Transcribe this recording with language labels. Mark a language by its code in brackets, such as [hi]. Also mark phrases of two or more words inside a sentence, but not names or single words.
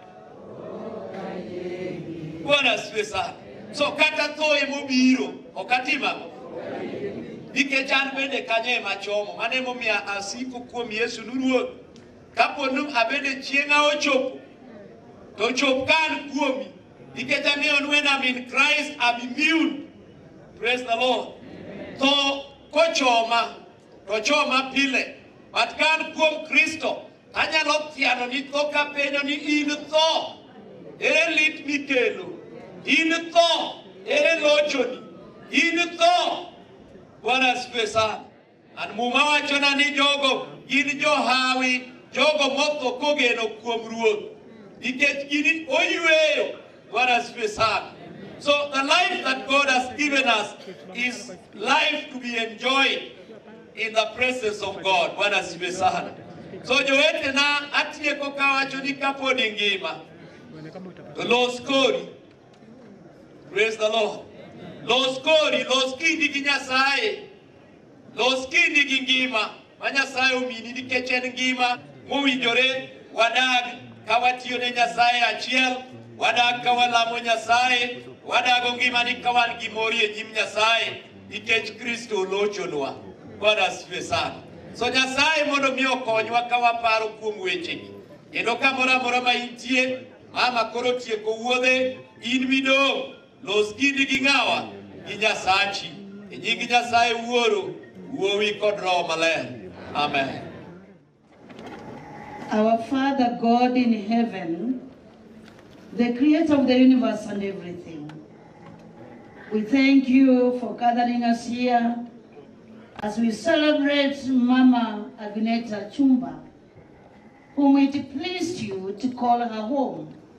[sw] Bwana asifiwe sana. [luo] So kata thoe mobiro, okatima. Nikech an bende kanye machomo, mane momiya asiko kuom Yesu nuruoth. Kaponu abende chieng'a ochopo, to chop kan kuomi. Nikech ang'eyo [en] when I'm in Christ, I'm immune. Praise the Lord. [luo] To kochoma, to choma pile. But kan kuom Kristo, anyalo thiano ni tho kapenjo ni in tho. Ere lit mikelo. In tho. Ere lochoni. In tho. [sw] Bwana asifiwe sana. [luo] And muma wachona ni jogo, gin johawi, jogo motho kogeno kuom ruoth. Nikech gini oyueyo. [sw] Bwana asifiwe sana. [en] So the life that God has given us is life to be enjoyed in the presence of God. [sw] Bwana asifiwe sana. [luo] So joete na atieko kawacho ni kaponi ngima. Los kori. [en] Praise the Lord. [luo] Los kori, los kindi gi Nyasaye. Los kindi gi ngima. Ma Nyasaye omini nikech en ngima mowinjore wadag kawatiyo ne Nyasaye achiel, wadag kawalamo Nyasaye, wadago ngima ni kawan gi mori e nyim Nyasaye nikech Kristo olochonwa. [sw] Bwana asifiwe sana. [luo] So Nyasaye mondo mi okonywa kawaparo kuom wechegi. Kendo kamoro amora ma intie, mama koro tieko wuodhe, in midong' los kindi gi ng'awa gi Nyasachi. E nying Nyasaye Wuoro, Wuowi kod Roho Maler. Amen. [en] Our Father God in heaven, the creator of the universe and everything, we thank you for gathering us here as we celebrate Mama Agneta Chumba, whom it pleased you to call her home.